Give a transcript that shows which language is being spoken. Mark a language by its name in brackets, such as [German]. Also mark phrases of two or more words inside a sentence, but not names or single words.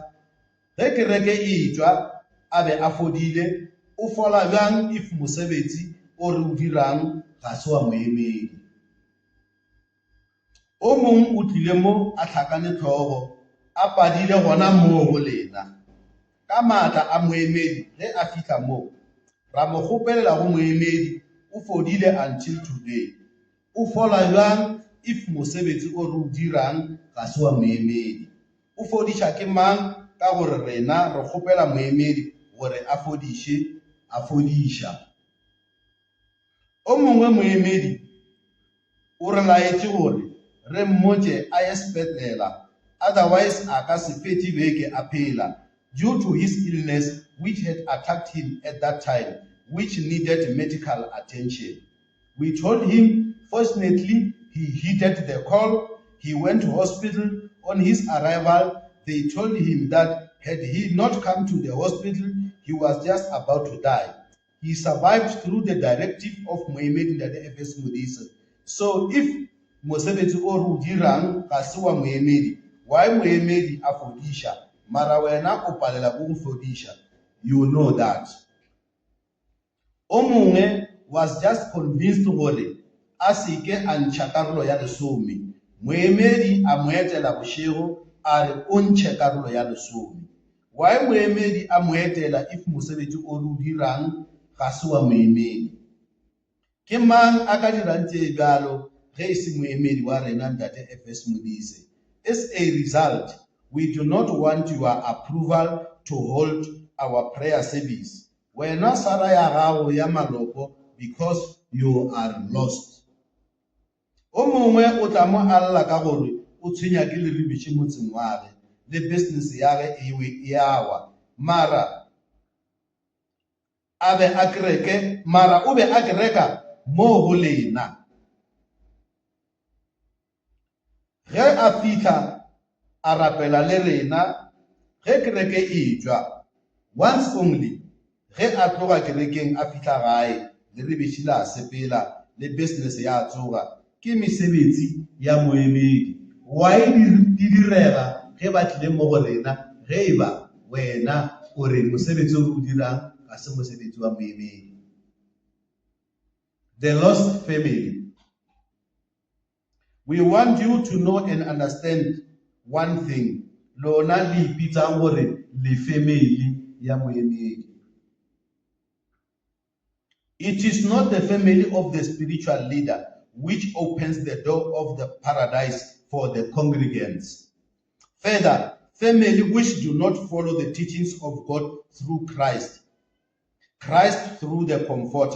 [Northern Sotho] Ge kereke e tšwa a be a fodile, o fola bjang if mosebetsi o re o dirang ga se wa moemedi? O mong o tlile mo a tlhakane tlhogo, a padile gona moo go lena. Ka maatla a moemedi ge a fihla moo, ra mo kgopelela go moemedi, o fodile [English] until today. [Northern Sotho] O fola bjang if mosebetsi o re o dirang ga se wa moemedi? O fodiša ke mang? Ka gore rena re kgopela moemedi gore a fodiše, a fodiša. O mongwe moemedi o re laetse gore re mmotše a ye sepetlela, otherwise a ka se fete beke a phela, [English] due to his illness which had attacked him at that time, which needed medical attention. We told him, fortunately, he heeded the call. He went to hospital. On his arrival, they told him that had he not come to the hospital, he was just about to die. He survived through the directive of Moemedi Ndate F.S. Modise. So if [Northern Sotho] mosebetsi o re o dirang ga se wa moemedi, why moemedi a fodiša mara wena o palela go fodiša? [English] You know that. [Northern Sotho] O mongwe [English] was just convinced [Northern Sotho] gore a seke a ntšha karolo ya lesome. Moemedi a mo etela bošego a re o ntšhe karolo ya lesome. Why moemedi a mo etela if mosebetsi o re o dirang ga se wa moemedi? Ke mang a ka dirang tše bjalo ge e se moemedi wa rena Ndate F.S. Modise? [English] As a result, we do not want your approval to hold our prayer service. [Northern Sotho] Wena sara ya gago ya maloko [English] because you are lost. [Northern Sotho] O mongwe o tla mo alla ka gore o tshwenya ke leribiši motseng wa ge, le business ya ge e awa, mara o be a kereka mo go lena. Ge a fihla a rapela le rena, ge kereke e tšwa, [English] once only, [Northern Sotho] ge a tloga kerekeng a fihla gae, leribiši la sepela, le business ya tsoga, ke mesebetsi ya moemedi. Why di direga ge ba tlile mo go rena, ge eba wena o re mosebetsi o o dirang ga se mosebetsi wa moemedi? [English] The lost family. We want you to know and understand one thing. [Northern Sotho] Lona le ipitsang gore le family ya moemedi. [English] It is not the family of the spiritual leader which opens the door of the paradise for the congregants. Further, family which do not follow the teachings of God through Christ through the Comforter.